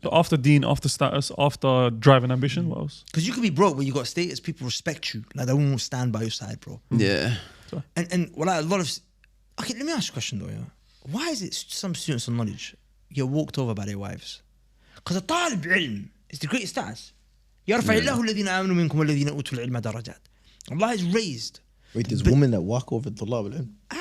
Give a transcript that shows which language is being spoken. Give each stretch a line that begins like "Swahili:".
English: So after Deen, after status, after drive and ambition, what else? Because you could be broke, but you got status. People respect you. Like they won't stand by your side, bro. Yeah. And well, like, a lot of. Okay, let me ask you a question though. Yeah, why is it some students of knowledge get walked over by their wives? Because a طالب علم is the greatest status.
Arabic: يرفع الله الذين آمنوا منكم والذين أوتوا العلم درجات.
English: Allah is raised. Wait, there's women that walk over طلاب العلم.